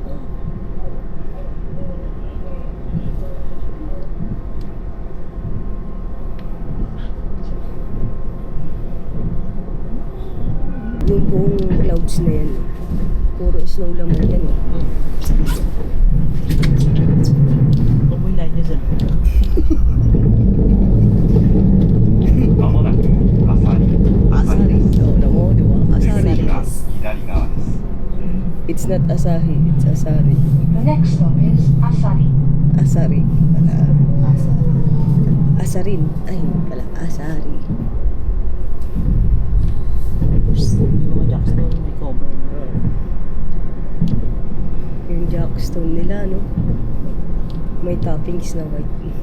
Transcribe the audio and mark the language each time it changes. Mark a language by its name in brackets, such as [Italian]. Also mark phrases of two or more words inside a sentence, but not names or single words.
[Filipino] Yung buong clouds na yan, puro snow laman yan. Kumoy na niya dyan. [Japanese] まもなくアサリ Asari. [Filipino] Oo na mo, di ba? [Japanese] 出 Asari. 口は左側です [English] It's not Asahi, it's Asari. The next stop is Asari. Asari. [Filipino] Pala. Asa. Asarin. Ay, hindi pala. Asari. Yung mga jackstone may cover. Yung jackstone nila, no? May toppings na white.